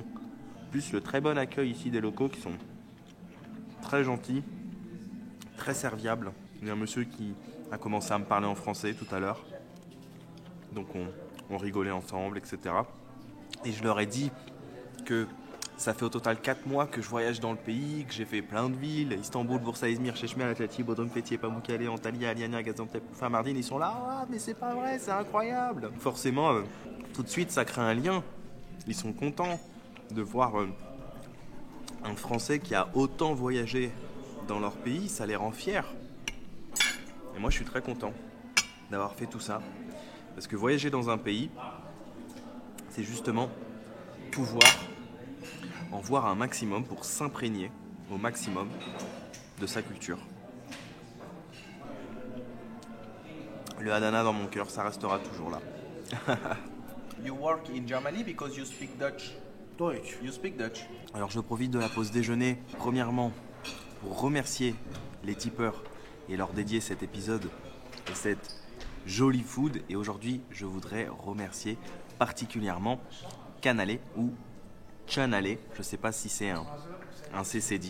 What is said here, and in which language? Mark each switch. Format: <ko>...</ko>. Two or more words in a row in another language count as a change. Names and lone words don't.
<fr>Plus le très bon accueil ici des locaux qui sont très gentils, très serviables. Il y a un monsieur qui a commencé à me parler en français tout à l'heure, donc on rigolait ensemble, etc. Et je leur ai dit que ça fait au total 4 mois que je voyage dans le pays, que j'ai fait plein de villes, Istanbul, Bursa, İzmir, Çeşme, Alaçatı, Bodrum, Fethiye, Pamukkale, Antalya, Aliağa, Gaziantep, Mardin. Ils sont là, ah, mais c'est pas vrai, c'est incroyable. Forcément, tout de suite, ça crée un lien. Ils sont contents de voir un Français qui a autant voyagé dans leur pays, ça les rend fiers. Et moi, je suis très content d'avoir fait tout ça. Parce que voyager dans un pays, c'est justement pouvoir en voir un maximum pour s'imprégner au maximum de sa culture. Le Adana dans mon cœur, ça restera toujours là.</fr> <en>You work in Germany because you speak Dutch. Deutsch. You speak Dutch.</en> <fr>Alors je profite de la pause déjeuner, premièrement, pour remercier les tipeurs et leur dédier cet épisode et cette jolie food. Et aujourd'hui, je voudrais remercier particulièrement Canalé ou Chanalé. Je ne sais pas si c'est un CCD.</fr>